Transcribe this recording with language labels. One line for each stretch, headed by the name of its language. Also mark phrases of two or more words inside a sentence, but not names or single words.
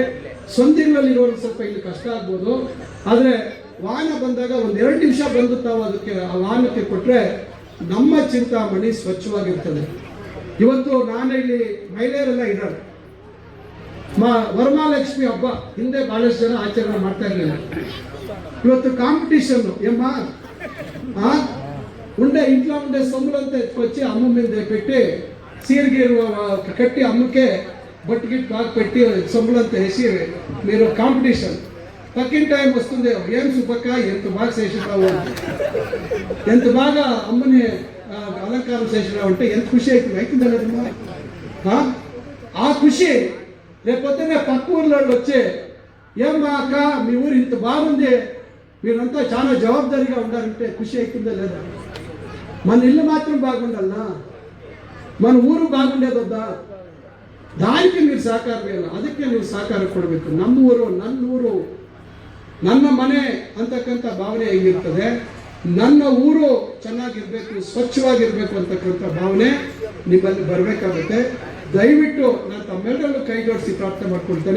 Kannada: ಸ್ವಂತಿಗಳಲ್ಲಿರೋರು ಸ್ವಲ್ಪ ಇಲ್ಲಿ ಕಷ್ಟ ಆಗ್ಬೋದು, ಆದರೆ ವಾಹನ ಬಂದಾಗ ಒಂದು 2 ನಿಮಿಷ ಬಂದು ತಾವು ಅದಕ್ಕೆ ಆ ವಾಹನಕ್ಕೆ ಕೊಟ್ಟರೆ ನಮ್ಮ ಚಿಂತಾಮಣಿ ಸ್ವಚ್ಛವಾಗಿರ್ತದೆ. ಇವತ್ತು ನಾನು ಇಲ್ಲಿ ಮಹಿಳೆಯರೆಲ್ಲ ಇದ್ದಾರೆ. ವರಮಹಾಲಕ್ಷ್ಮಿ ಹಬ್ಬ ಹಿಂದೆ ಬಹಳಷ್ಟು ಜನ ಆಚರಣೆ ಮಾಡ್ತಾ ಇರಲಿಲ್ಲ.
Telugu: ఇవత్తు కాంపిటిషన్ ఉండే ఇంట్ల ఉండే సొంబలంత ఎత్కొచ్చి అమ్మ మేలె పెట్టి సీరికి కట్టి అమ్మకే బొట్టుగిట్ బాగా పెట్టి సొంబలంత వేసి మీరు కాంపిటీషన్ పక్కిన టైం వస్తుంది, ఏం సుబ్బక్క ఎంత బాగా చేసినావు, ఎంత బాగా అమ్మని అలంకారం చేసినావు అంటే ఎంత ఖుషి అవుతుంది. అవుతుందా లేదమ్మా? ఆ ఖుషి రేపొద్దునే పక్క ఊర్లో వచ్చి ఏమ్మా అక్క మీ ఊరు ఇంత బాగుంది, మీరంతా చాలా జవాబుదారీగా ఉండాలంటే ఖుషి అవుతుందా లేదా? మన ఇల్లు మాత్రం బాగుండాలనా, మన ఊరు బాగుండేదొద్దా? దానికి మీరు సహకారం వేయాలి.
Kannada: ಅದಕ್ಕೆ ನೀವು ಸಹಕಾರ ಕೊಡಬೇಕು. ನಮ್ಮ ಊರು, ನನ್ನ ಊರು, ನನ್ನ ಮನೆ ಅಂತಕ್ಕಂಥ ಭಾವನೆ ಹೇಗಿರ್ತದೆ, ನನ್ನ ಊರು ಚೆನ್ನಾಗಿರ್ಬೇಕು, ಸ್ವಚ್ಛವಾಗಿರ್ಬೇಕು ಅಂತಕ್ಕಂಥ ಭಾವನೆ ನಿಮ್ಮಲ್ಲಿ ಬರಬೇಕಾಗುತ್ತೆ. ದಯವಿಟ್ಟು ನಾನು ತಮ್ಮೆಲ್ಲರಲ್ಲೂ ಕೈ ಜೋಡಿಸಿ ಪ್ರಾರ್ಥನೆ ಮಾಡ್ಕೊಳ್ತೇನೆ.